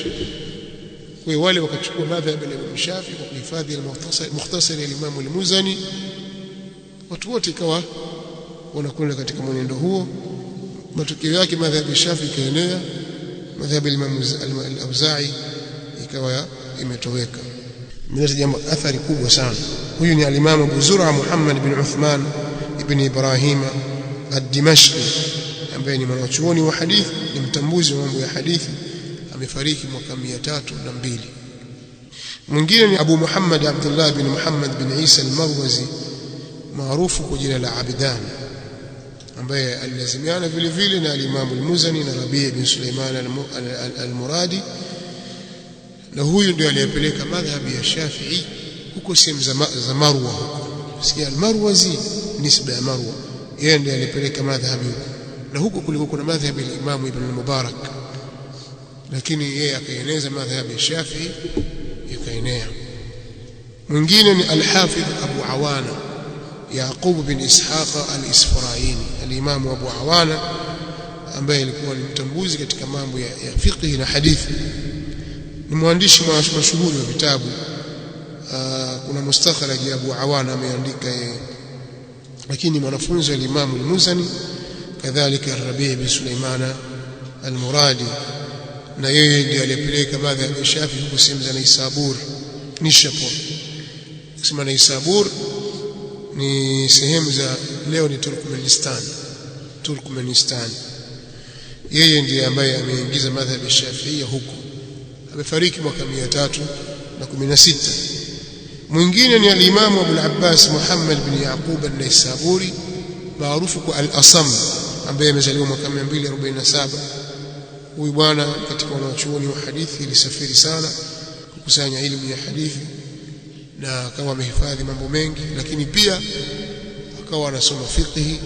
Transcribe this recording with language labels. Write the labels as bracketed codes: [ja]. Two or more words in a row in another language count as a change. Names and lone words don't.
[sw] Kwa hiyo wale wakachukua madhhabi ya Shafi'i kwa kuhifadhi mukhtasari al-Imam al-Muzani, watu wote ikawa wanakwenda katika mwenendo huo. Matokeo yake madhhabi ya Shafi'i kaenea, madhhabi al-Imam al-Auza'i ikawa imetoweka. Mimi jambo athari kubwa sana. Huyu ni al-Imam Abu Zur'a Muhammad bin Uthman ibn Ibrahim ad-Dimashqi, ambaye ni mwanachuoni wa hadithi, ni mtambuzi wa mambo ya hadithi, amefariki mwaka 302. Mwingine ni Abu Muhammad Abdullah bin Muhammad bin Isa al-Marwazi, maarufu kwa jina la Abdan, ambaye alilazimiana vile vile na al-Imam al-Muzani na Rabi' bin Sulaiman al-Muradi, na huyu ndio aliyepeleka madhhabi ya Shafi'i huko sehemu za Marwa. Sikia al-Marwazi nisba ya Marwa, yeye ndiye alipeleka madhhabi huko, na huko kulikuwa kuna madhhabi ya Imam Ibn al-Mubarak, lakini yeye akaeneza madhhabi ya Shafi'i ikaenea. Mwingine ni al-Hafidh Abu Awana Yaqub bin Ishaq al-Isfaraini, al-Imam Abu Awana ambaye alikuwa ni mtambuzi katika mambo ya fiqh na hadithi, ni mwandishi mashuhuri wa vitabu. Kuna mustakhraj ya Abu Awana ameandika yeye, lakini mwanafunzi wa Imam al-Muzani, kadhalika Rabi' bin Sulaiman al-Muradi, na yeye ndiye aliyepeleka madhhabi ya Shafi'i huko sehemu za Naisabur, Nishapur. Kusema Naisabur ni sehemu za leo ni Turkmenistan. Yeye ndiye ambaye ameingiza madhhabi ya Shafi'i huko, amefariki mwaka 316. Mwingine ni al-Imam Abu al-Abbas Muhammad bin Yaqub an-Naisaburi, maarufu kwa al-Asam, ambaye amezaliwa mwaka 247. Huyu bwana katika wanachuoni wa hadithi alisafiri sana kukusanya elimu ya hadithi, na akawa amehifadhi mambo mengi, lakini pia akawa anasoma fiqh.